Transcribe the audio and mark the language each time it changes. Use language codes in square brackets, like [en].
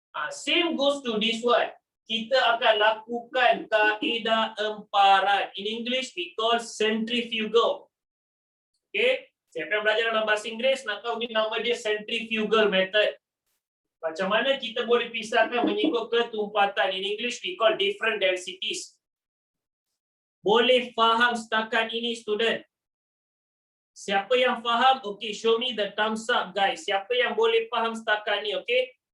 [en] Same goes to this one. [ms] Kita akan lakukan kaedah emparan. [en] In English, we call centrifugal. Okay? [ms] Siapa yang belajar dalam bahasa Inggeris, nak tahu ni nama dia centrifugal method. Macam mana kita boleh pisahkan mengikut ketumpatan. [en] In English, we call different densities. [ms] Boleh faham setakat ini, student? Siapa yang faham? [en] Okay, show me the thumbs up, guys. [ms] Siapa yang boleh faham setakat ni, okay?